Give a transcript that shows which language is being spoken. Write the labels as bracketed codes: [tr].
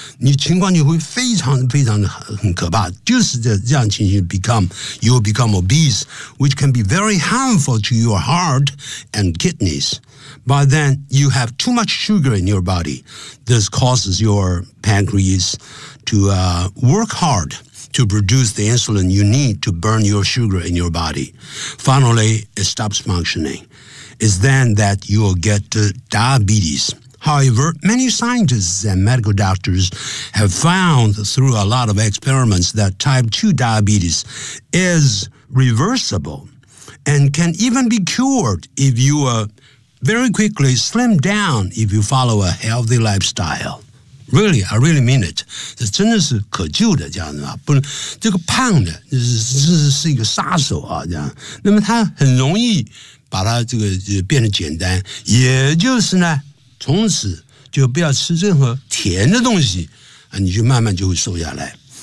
[zh] 你情况就会非常非常很可怕。就是这样情形 [en] you'll become obese, which can be very harmful to your heart and kidneys. But then you have too much sugar in your body. This causes your pancreas to work hard. To produce the insulin you need to burn your sugar in your body. Finally, it stops functioning. It's then that you'll get diabetes. However, many scientists and medical doctors have found through a lot of experiments that type 2 diabetes is reversible and can even be cured if you very quickly slim down if you follow a healthy lifestyle. Really, I really mean it. [zh] 这真的是可救的，这样子啊，不能这个胖的，是一个杀手啊，这样。那么他很容易把它这个变得简单，也就是呢，从此就不要吃任何甜的东西啊，你就慢慢就会瘦下来。